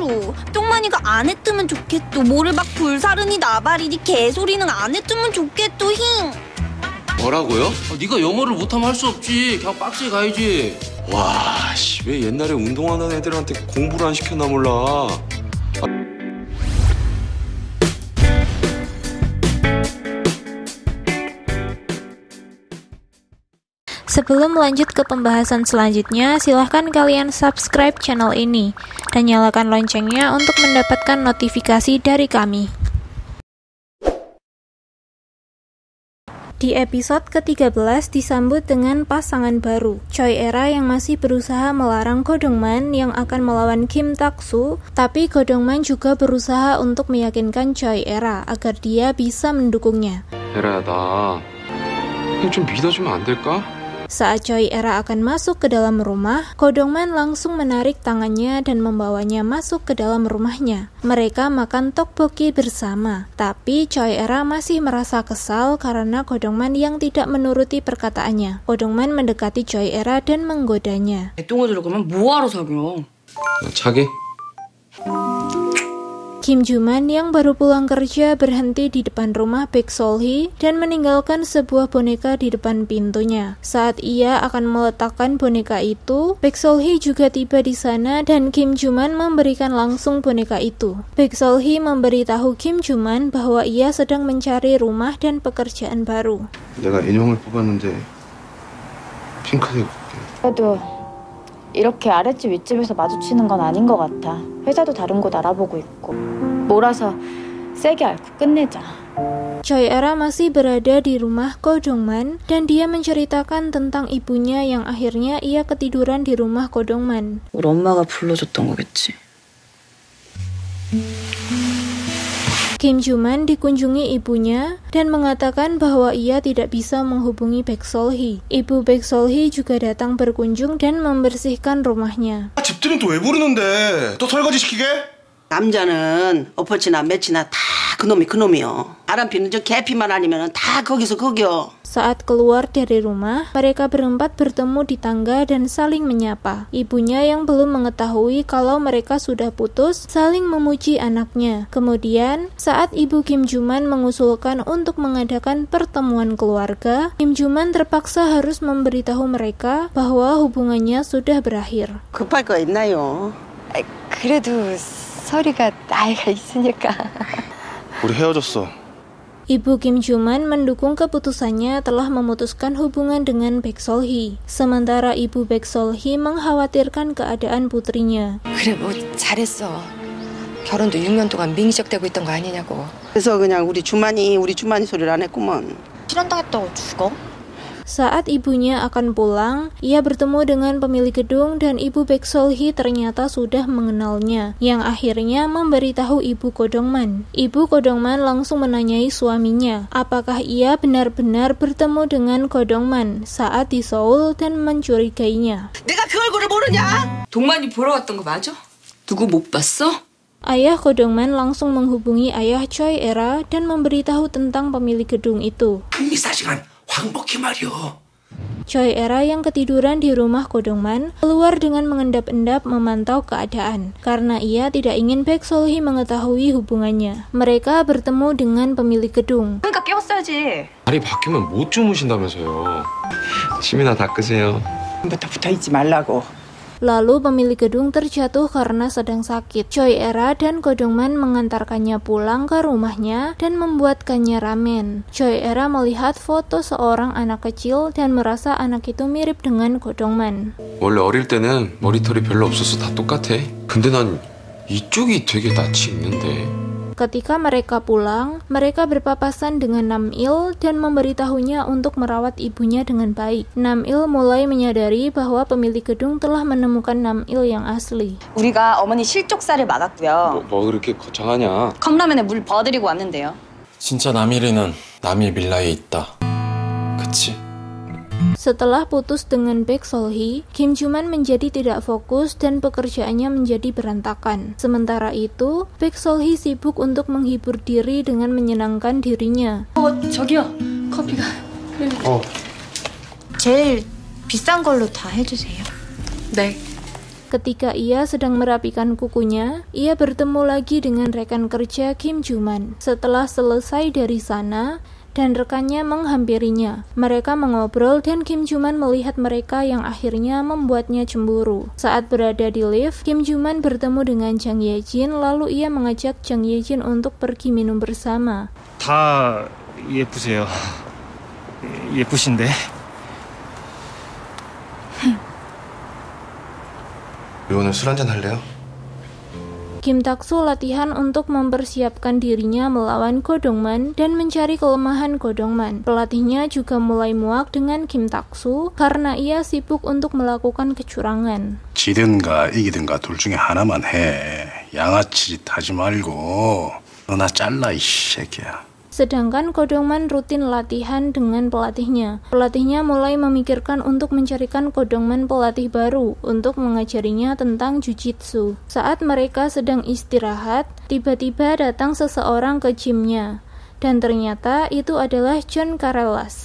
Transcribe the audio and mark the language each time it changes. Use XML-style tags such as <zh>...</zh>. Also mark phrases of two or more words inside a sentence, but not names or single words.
<ko>뿅만이가 안 했으면 좋겠어. 뭐를 막 불사르니 나발이니 개소리는 안 했으면 좋겠어. 힝. 뭐라고요? 네가 영어를 못하면 할 수 없지. 그냥 빡지 가야지. 와, 씨, 왜 옛날에 운동하는 애들한테 공부를 안 시켰나 몰라.</ko> <id>Sebelum lanjut ke pembahasan selanjutnya, silahkan kalian subscribe channel ini dan nyalakan loncengnya untuk mendapatkan notifikasi dari kami. Di episode ke-13 disambut dengan pasangan baru, Choi Era yang masih berusaha melarang Go Dong-man yang akan melawan Kim Tak-soo, tapi Go Dong-man juga berusaha untuk meyakinkan Choi Era agar dia bisa mendukungnya.</id> <ko>에라야, 나 그냥 좀 믿어주면 안 될까?</ko> <id>Saat Choi Era akan masuk ke dalam rumah, Go Dong-man langsung menarik tangannya dan membawanya masuk ke dalam rumahnya. Mereka makan tteokbokki bersama, tapi Choi Era masih merasa kesal karena Go Dong-man yang tidak menuruti perkataannya. Go Dong-man mendekati Choi Era dan menggodanya.</id> <ko>똥어들을 거면 뭐하러 사겨? 나 차게?</ko> <id>Kim Joo-man yang baru pulang kerja berhenti di depan rumah Baek Sol-hee dan meninggalkan sebuah boneka di depan pintunya. Saat ia akan meletakkan boneka itu, Baek Sol-hee juga tiba di sana dan Kim Joo-man memberikan langsung boneka itu. Baek Sol-hee memberitahu Kim Joo-man bahwa ia sedang mencari rumah dan pekerjaan baru.</id> <ko>내가 인형을 뽑았는데 핑크색 볼게. 그래도 이렇게 아랫집 윗집에서 마주치는 건 아닌 것 같아. 회사도 다른 곳 알아보고 있고. 몰아서 세게 앓고 끝내자.</ko> <id>Choi Era masih berada di rumah Go Dong-man dan dia menceritakan tentang ibunya yang akhirnya ia ketiduran di rumah Go Dong-man.</id> <ko>우리 엄마가 불러줬던 거겠지.</ko> <id>Kim Joo-man dikunjungi ibunya dan mengatakan bahwa ia tidak bisa menghubungi Baek Sol-hee. Ibu Baek Sol-hee juga datang berkunjung dan membersihkan rumahnya.</id> <ko>집들이는 또 왜 부르는데? 또 설거지 시키게? 남자는 엎어치나 매치나 다 그놈이요. 바람피는 저 개피만 아니면 다 거기서 거기요.</ko> <id>Saat keluar dari rumah, mereka berempat bertemu di tangga dan saling menyapa. Ibunya yang belum mengetahui kalau mereka sudah putus, saling memuji anaknya. Kemudian, saat ibu Kim Joo-man mengusulkan untuk mengadakan pertemuan keluarga, Kim Joo-man terpaksa harus memberitahu mereka bahwa hubungannya sudah berakhir.</id> <ko>급할 거 있나요? 그래도 서리가 나이가 있으니까. 우리 헤어졌어.</ko> <id>Ibu Kim Joo-man mendukung keputusannya telah memutuskan hubungan dengan Baek Sol-hee. Sementara ibu Baek Sol-hee mengkhawatirkan keadaan putrinya.</id> <ko>그래 뭐 잘했어. 결혼도 6년 동안 밍적대고 있던 거 아니냐고. 그래서 그냥 우리 주만이 소리를 안 했구먼. 실현당했다고 죽어?</ko> <id>Saat ibunya akan pulang, ia bertemu dengan pemilik gedung dan ibu Baek Sol-hee ternyata sudah mengenalnya, yang akhirnya memberitahu ibu Go Dong-man. Ibu Go Dong-man langsung menanyai suaminya, apakah ia benar-benar bertemu dengan Go Dong-man saat di Seoul dan mencurigainya.</id> <ko>내가 그 얼굴을 모르냐? 동만이 보러 왔던 거 맞아? 누구 못 봤어?</ko> <id>Ayah Go Dong-man langsung menghubungi ayah Choi Era dan memberitahu tentang pemilik gedung itu.</id> <ko>북미사시간 황복희 말이요.</ko> <id>Choi Era yang ketiduran di rumah Go Dong-man keluar dengan mengendap-endap memantau keadaan karena ia tidak ingin Baek Sol-hee mengetahui hubungannya. Mereka bertemu dengan pemilik gedung.</id> <ko>그러니까 깨웠어야지. 다리 바뀌면 못 주무신다면서요. 침이나 닦으세요. 부터 붙어있지 말라고.</ko> <id>Lalu pemilik gedung terjatuh karena sedang sakit. Choi Era dan Go Dong-man mengantarkannya pulang ke rumahnya dan membuatkannya ramen. Choi Era melihat foto seorang anak kecil dan merasa anak itu mirip dengan Go Dong-man.</id> <ko>원래 어릴 때는 머리털이 별로 없어서 다 똑같아. 근데 난 이쪽이 되게 낯이 있는데.</ko> <id>Ketika mereka pulang, mereka berpapasan dengan Nam-il dan memberitahunya untuk merawat ibunya dengan baik. Nam-il mulai menyadari bahwa pemilik gedung telah menemukan Nam-il yang asli.</id> <ko>우리가 어머니 실족사를 막았고요. 뭐 그렇게 거창하냐? 컵라면에 물 버드리고 왔는데요. 진짜 남일이는 남일 빌라에 있다. 그치?</ko> <id>Setelah putus dengan Baek Sol-hee, Kim Joo-man menjadi tidak fokus dan pekerjaannya menjadi berantakan. Sementara itu, Baek Sol-hee sibuk untuk menghibur diri dengan menyenangkan dirinya.</id> <ko>저기요. 커피가. 제일 비싼 걸로 다 해주세요. 네.</ko> <id>Ketika ia sedang merapikan kukunya, ia bertemu lagi dengan rekan kerja Kim Joo-man. Setelah selesai dari sana, dan rekannya menghampirinya. Mereka mengobrol dan Kim Joo-man melihat mereka yang akhirnya membuatnya cemburu. Saat berada di lift, Kim Joo-man bertemu dengan Jang Ye-jin, lalu ia mengajak Jang Ye-jin untuk pergi minum bersama.</id> <ko>다 예쁘세요. 예쁘신데. 우리 오늘 술 한잔 할래요?</ko> <id>Kim Tak-soo latihan untuk mempersiapkan dirinya melawan Go Dong-man dan mencari kelemahan Go Dong-man. Pelatihnya juga mulai muak dengan Kim Tak-soo karena ia sibuk untuk melakukan kecurangan.</id> <ko>지든가 이기든가 둘 중에 하나만 해. 양아치 짓 하지 말고 너나 잘라 이 새끼야.</ko> <id>Sedangkan Go Dong-man rutin latihan dengan pelatihnya. Pelatihnya mulai memikirkan untuk mencarikan Go Dong-man pelatih baru untuk mengajarinya tentang jujitsu. Saat mereka sedang istirahat, tiba-tiba datang seseorang ke gymnya. Dan ternyata itu adalah John Karellas.</id>